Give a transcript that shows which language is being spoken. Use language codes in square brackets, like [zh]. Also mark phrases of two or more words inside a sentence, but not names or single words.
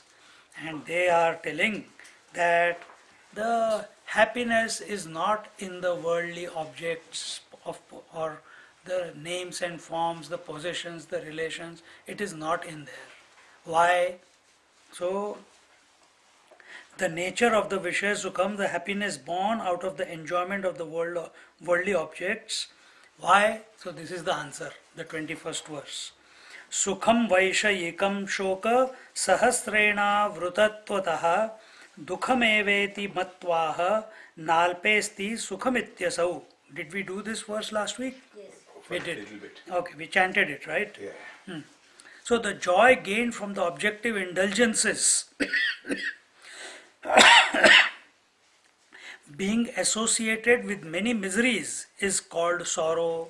[en] And they are telling that the happiness is not in the worldly objects or the names and forms, the possessions, the relations. It is not in there. Why? So, the nature of the [sa] Vishaya Sukham, [en] the happiness born out of the enjoyment of the worldly objects. Why? So, this is the answer, the 21st verse. [sa] Sukham Vaishayikam Shoka Sahasrena Vrutatvataha Dukhameveti Matvaha Nalpesti Sukhamityasau. [en] Did we do this verse last week? Yes. We did. A little bit. Okay, we chanted it, right? Yeah. So the joy gained from the objective indulgences being associated with many miseries is called sorrow.